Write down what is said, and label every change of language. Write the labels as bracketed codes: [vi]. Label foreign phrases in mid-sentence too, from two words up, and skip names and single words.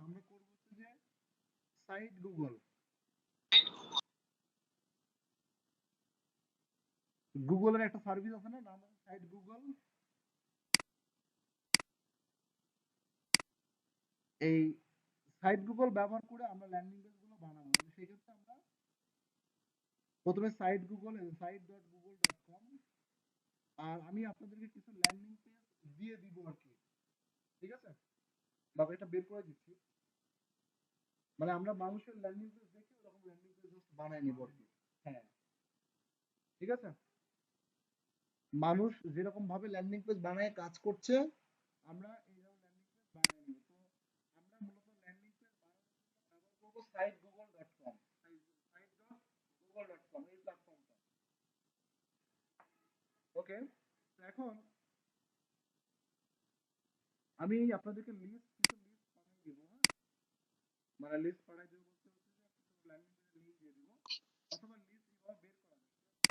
[bn] আমরা করব হচ্ছে যে সাইট গুগল, গুগলের একটা সার্ভিস আছে না, নাম আছে সাইট গুগল। এই সাইট গুগল ব্যবহার করে আমরা [en] landing page [bn] গুলো বানাবো। তাহলে সেই ক্ষেত্রে আমরা প্রথমে সাইট গুগল site.google.com, আর আমি আপনাদেরকে কিছু [en] landing page [bn] দিয়ে দিব আর কি, ঠিক আছে? বা এটা বের করে দিচ্ছি, মানে আমরা মানুষের [en] landing page [bn] দেখে ওরকম [en] landing page [bn] বানাই নিব আর কি। হ্যাঁ, ঠিক আছে। মানুষ যেরকম ভাবে [en] landing page [bn] বানায় কাজ করছে, আমরা এইরকম [en] landing page [bn] বানিয়ে নিব। তো আমরা মূলত [en] landing page [bn] বানানোর জন্য ব্যবহার করবো site.google.com, site.google.com এই প্ল্যাটফর্মটা। ওকে, এখন আমি আপনাদেরকে কিছু লিস্ট পাঠিয়ে দিব, হ্যাঁ? মানে লিস্ট পাঠিয়ে দিব বলতে হচ্ছে যে কিছু [en] landing page-er [bn] লিঙ্ক দিয়ে দিব, অথবা লিস্ট এইভাবে বের করা যায়।